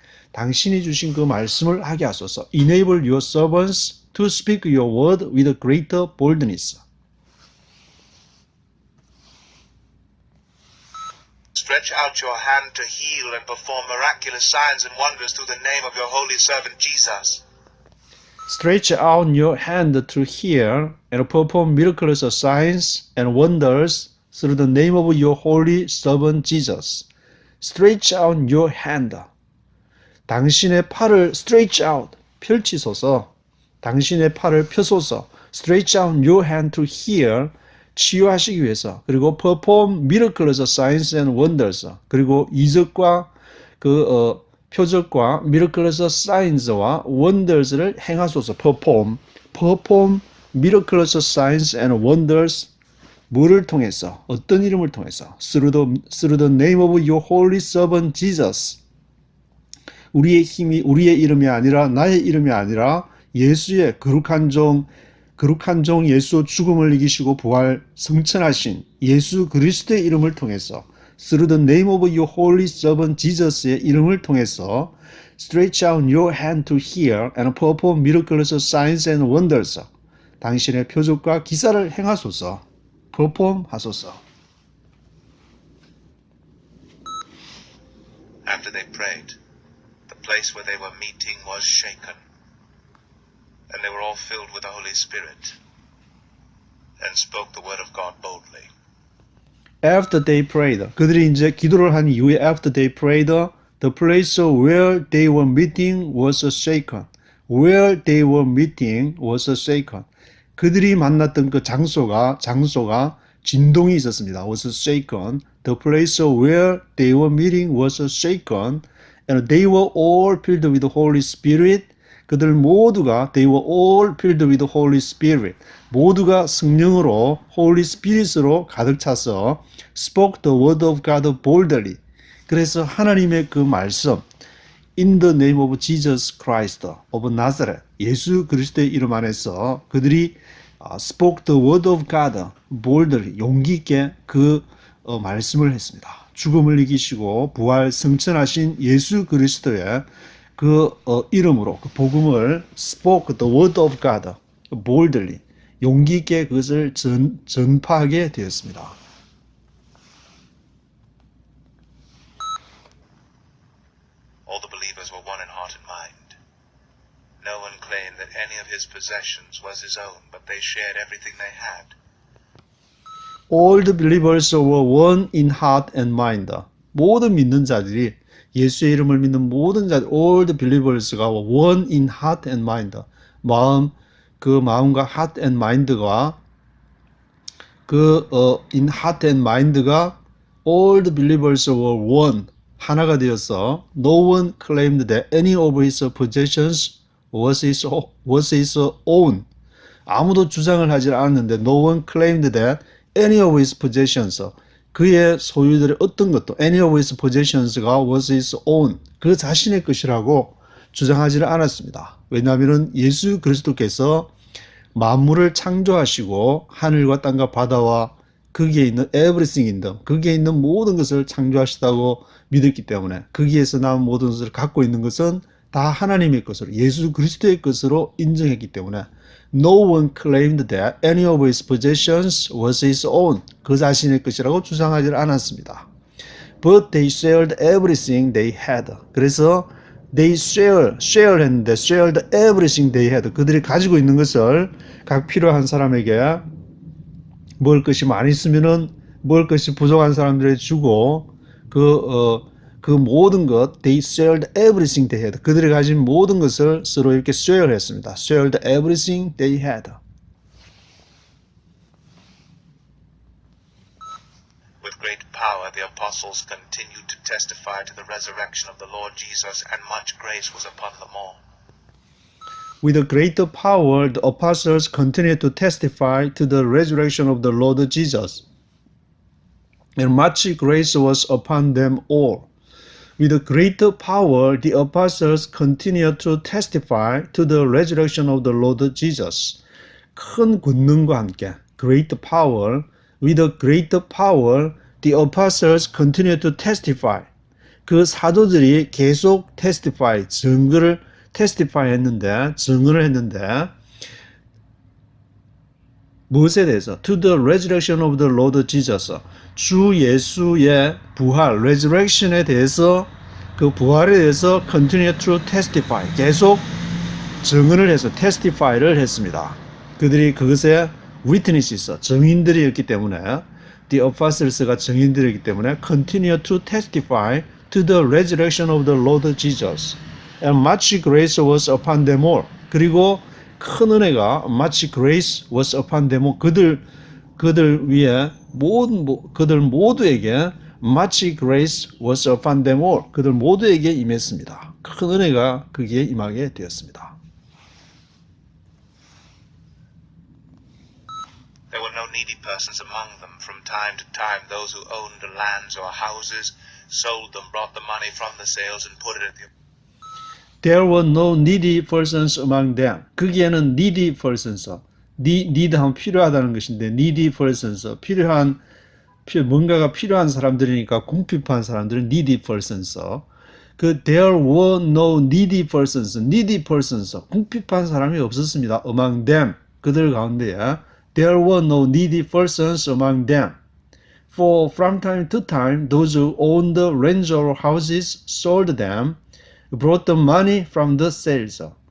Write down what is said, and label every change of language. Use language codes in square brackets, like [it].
[ko] 당신이 주신 그 말씀을 하게 하소서. [en] enable your servants to speak your word with greater boldness. Stretch out your hand to heal and perform miraculous signs and wonders through the name of your holy servant Jesus. Stretch out your hand to heal and perform miraculous signs and wonders through the name of your holy servant Jesus. Stretch out your hand. [ko] 당신의 팔을 [en] stretch out, [ko] 펼치소서. 당신의 팔을 펴소서. [en] Stretch out your hand to heal, [ko] 치유하시기 위해서. 그리고 [en] perform miraculous signs and wonders. [ko] 그리고 이적과 표적과 [en] miraculous signs [ko] 와 wonders를 행하소서. [en] perform miraculous signs and wonders. [ko] 뭐를 통해서? 어떤 이름을 통해서? [en] through the name of your holy servant Jesus. [ko] 우리의 힘이 우리의 이름이 아니라 나의 이름이 아니라 예수의 거룩한 종 예수 죽음을 이기시고 부활 승천하신 예수 그리스도의 이름을 통해서 [en] through the name of your holy servant Jesus [ko] 의 이름을 통해서 [en] stretch out your hand to heal and perform miraculous signs and wonders. [ko] 당신의 표적과 기사를 행하소서. perform 하소서. [en] After they prayed, the place where they were meeting was shaken, and they were all filled with the Holy Spirit, and spoke the word of God boldly. After they prayed, [ko] 그들이 이제 기도를 한 이후에 [en] after they prayed, the place where they were meeting was shaken. Where they were meeting was shaken. [ko] 그들이 만났던 그 장소가 진동이 있었습니다. [en] was shaken. The place where they were meeting was shaken, and they were all filled with the Holy Spirit. [ko] 그들 모두가 [en] they were all filled with the Holy Spirit. [ko] 모두가 성령으로 [en] Holy Spirit으로 [ko] 가득 차서 [en] spoke the word of God boldly. [ko] 그래서 하나님의 그 말씀 [en] in the name of Jesus Christ of Nazareth. [ko] 예수 그리스도의 이름 안에서 그들이 [en] spoke the word of God boldly. [ko] 용기 있게 그 말씀을 했습니다. 죽음을 이기시고 부활 승천하신 예수 그리스도의 그 이름으로 그 복음을 [en] spoke the word of God boldly. [ko] 용기 있게 그것을 전파하게 되었습니다. [en] All the believers were one in heart and mind. No one claimed that any of his possessions was his own, but they shared everything they had. All the believers were one in heart and mind. [ko] 모든 믿는 자들이 예수의 이름을 믿는 모든 자들, [en] all the believers [ko] 가 [en] one in heart and mind. [ko] 그 마음과 [en] heart and mind가 in heart and mind가 all the believers were one. [ko] 하나가 되어서 [en] no one claimed that any of his possessions was his own. [ko] 아무도 주장을 하지 않았는데 [en] no one claimed that any of his possessions [ko] 그의 소유들의 어떤 것도 [en] any of his possessions가 was his own [ko] 그 자신의 것이라고 주장하지를 않았습니다. 왜냐하면 예수 그리스도께서 만물을 창조하시고 하늘과 땅과 바다와 거기에 있는 [en] everything in them [ko] 거기에 있는 모든 것을 창조하시다고 믿었기 때문에 거기에서 남은 모든 것을 갖고 있는 것은 다 하나님의 것으로 예수 그리스도의 것으로 인정했기 때문에 [en] no one claimed that any of his possessions was his own [ko] 그 자신의 것이라고 주장하지 않았습니다. [en] But they shared everything they had. 그래서 they shared everything they had. [ko] 그들이 가지고 있는 것을 각 필요한 사람에게 먹을 것이 많이 있으면은 먹을 것이 부족한 사람들에게 주고 그 그 모든 것, [en] they shared everything they had. [ko] 그들이 가진 모든 것을 서로 이렇게 share 했습니다. [en] shared everything they had. With great power the apostles continued to testify to the resurrection of the Lord Jesus, and much grace was upon them all. With a greater power, the apostles continued to testify to the resurrection of the Lord Jesus, and much grace was upon them all. With a greater power, the apostles continued to testify to the resurrection of the Lord Jesus. [ko] 큰 권능과 함께, [en] great power, with a greater power, the apostles continued to testify. [ko] 그 사도들이 계속 testify, 증거를 testify 했는데, 증언을 했는데, 무엇에 대해서? [en] To the resurrection of the Lord Jesus. [ko] 주 예수의 부활, [en] resurrection에 대해서, [ko] 그 부활에 대해서 [en] continue to testify. [ko] 계속 증언을 해서 testify를 했습니다. 그들이 그것에 [en] witnesses, [ko] 증인들이었기 때문에, [en] the apostles가 [ko] 증인들이기 때문에 [en] continue to testify to the resurrection of the Lord Jesus. And much grace was upon them all. [ko] 그리고 큰 은혜가 [en] much grace was upon them all. [ko] 그들 위에 그들 모두에게 [en] much grace was upon them all. [ko] 그들 모두에게 임했습니다. 큰 은혜가 그기에 임하게 되었습니다. [en] There were no needy persons among them. From time to time, those who owned lands or houses sold them, brought the money from the sales, and put it at the... There were no needy persons among them. [ko] 거기에는 needy persons, need 하면 필요하다는 것인데 needy persons, 뭔가가 필요한 사람들이니까 궁핍한 사람들은 needy persons. [en] there were no needy persons, [ko] 궁핍한 사람이 없었습니다. [en] among them, [ko] 그들 가운데에 [en] there were no needy persons among them. For from time to time, those who owned the lands or houses sold them, brought the money from the sales.